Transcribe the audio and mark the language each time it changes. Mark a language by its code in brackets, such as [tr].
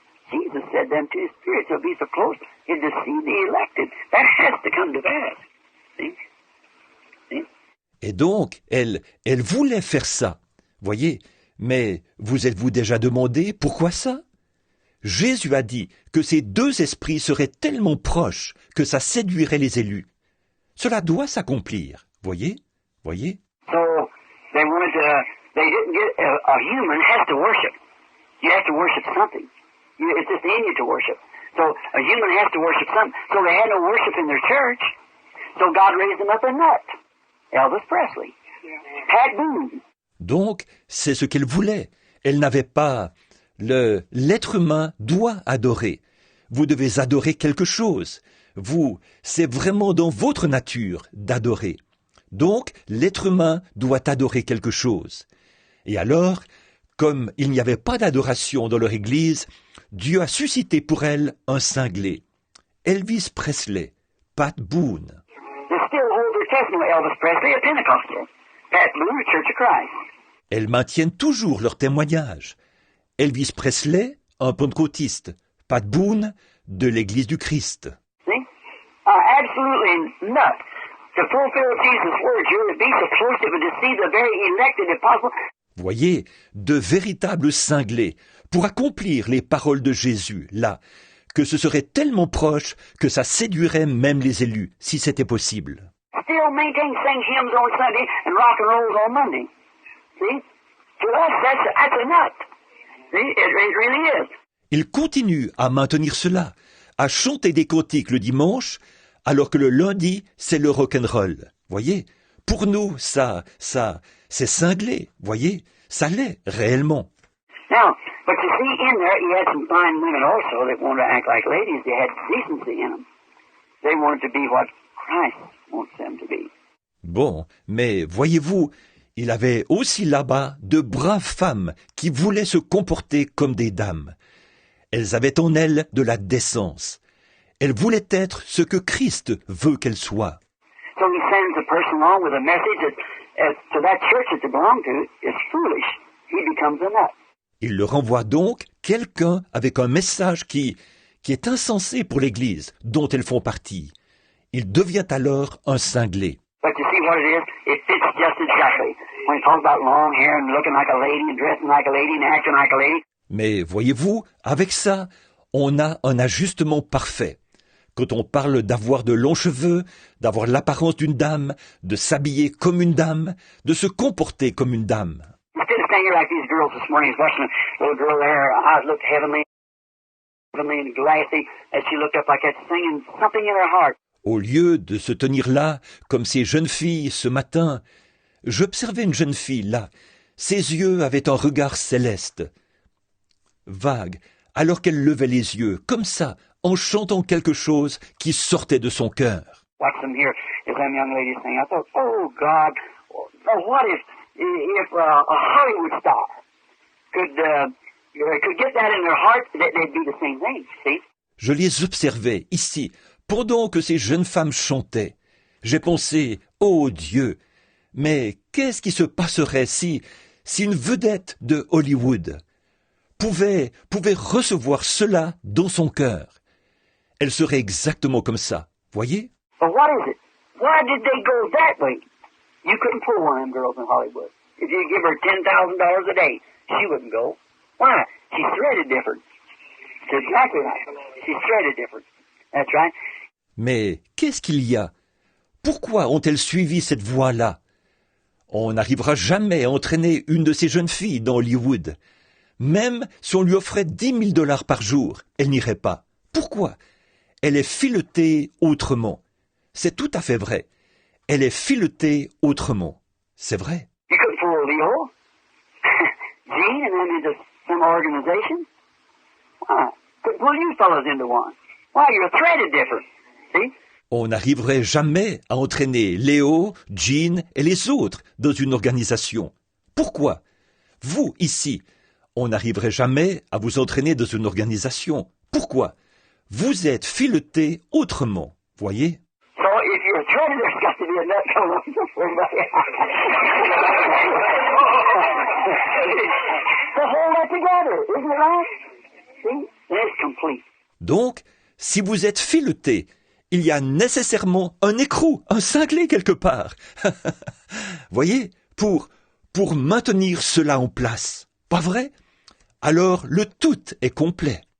[en] Jesus said them to his spirits will be so close to deceive the elected. That has to come to pass. See? See? [fr] Et donc, elles voulaient faire ça, voyez. Mais vous êtes-vous déjà demandé pourquoi ça? Jésus a dit que ces deux esprits seraient tellement proches que ça séduirait les élus. Cela doit s'accomplir, voyez? Voyez? [en] So they wanted to. They didn't get a human has to worship. You have to worship something. It's just in you to worship. So a human has to worship something. So they had no worship in their church. So God raised them up a nut. Elvis Presley, Pat Boone. [fr] Donc, c'est ce qu'elle voulait. Elle n'avait pas... L'être humain doit adorer. Vous devez adorer quelque chose. C'est vraiment dans votre nature d'adorer. Donc, l'être humain doit adorer quelque chose. Et alors, comme il n'y avait pas d'adoration dans leur église, Dieu a suscité pour elle un cinglé. Elvis Presley, Pat Boone. [en] They still hold their testimony, Elvis Presley, a Pentecostal. Pat Boone, a Church of Christ. [fr] Elles maintiennent toujours leur témoignage. Elvis Presley, un pentecôtiste. Pat Boone, de l'Église du Christ. [en] See? Absolutely nuts. To fulfill Jesus' words, you would be so close it would deceive the very elected if possible. [fr] Voyez, de véritables cinglés pour accomplir les paroles de Jésus, là, que ce serait tellement proche que ça séduirait même les élus, si c'était possible. [en] Still maintain sing hymns on Sunday and rock and rolls on Monday. See? To us, that's a nut. See? It really is. [fr] Il continue à maintenir cela, à chanter des cantiques le dimanche, alors que le lundi, c'est le rock'n'roll. Voyez? Pour nous, ça, c'est cinglé, voyez? Ça l'est, réellement. [en] Now, But you see, in there, he had some fine women also that wanted to act like ladies. They had decency in them. They wanted to be what Christ wants them to be. [fr] Bon, mais voyez-vous, il avait aussi là-bas de braves femmes qui voulaient se comporter comme des dames. Elles avaient en elles de la décence. Elles voulaient être ce que Christ veut qu'elles soient. [en] So he sends a person along with a message that to that church that they belong to is foolish. He becomes a nut. [fr] Il leur envoie donc quelqu'un avec un message qui est insensé pour l'Église dont elles font partie. Il devient alors un cinglé. [en] But you see what it is? It fits just exactly. When he talks about long hair and looking like a lady and dressing like a lady and acting like a lady. [fr] Mais voyez-vous, avec ça, on a un ajustement parfait. Quand on parle d'avoir de longs cheveux, d'avoir l'apparence d'une dame, de s'habiller comme une dame, de se comporter comme une dame. [en] Instead of standing here like these girls this morning, watching a little girl there, her eyes looked heavenly and glassy, as she looked up like that, singing something in her heart. [fr] Au lieu de se tenir là, comme ces jeunes filles ce matin, j'observais une jeune fille là. Ses yeux avaient un regard céleste, vague, alors qu'elle levait les yeux, comme ça, en chantant quelque chose qui sortait de son cœur. [en] Watch them here, as them young ladies sing. I thought, oh God, what if a Hollywood star could get that in their heart, that they'd be the same thing, see? [fr] Je les observais ici, pendant que ces jeunes femmes chantaient. J'ai pensé, oh Dieu, mais qu'est-ce qui se passerait si une vedette de Hollywood pouvait recevoir cela dans son cœur? Elle serait exactement comme ça, voyez? [en] But what is it? Why did they go that way? You couldn't pull one of them girls in Hollywood. If you give her $10,000 a day, she wouldn't go. Why? She's threaded different. That's exactly right. She's threaded different. That's right. [fr] Mais qu'est-ce qu'il y a? Pourquoi ont-elles suivi cette voie-là? On n'arrivera jamais à entraîner une de ces jeunes filles dans Hollywood. Même si on lui offrait $10,000 par jour, elle n'irait pas. Pourquoi? Elle est filetée autrement. C'est tout à fait vrai. Elle est filetée autrement. C'est vrai. [en] You couldn't fool Leo, Gene, and then into some organization. Why? Couldn't pull you fellows into one. Why? You're threaded different. See? [fr] On n'arriverait jamais à entraîner Léo, Jean et les autres dans une organisation. Pourquoi? Vous, ici, on n'arriverait jamais à vous entraîner dans une organisation. Pourquoi? Vous êtes filetés autrement, voyez? [en] So if you're threaded, there's got to be a nut along somebody. To hold that together, isn't it right? See? It's complete. [fr] Donc, si vous êtes filetés, il y a nécessairement un écrou, un cinglé quelque part. Voyez, pour maintenir cela en place. Pas vrai? Alors, le tout est complet.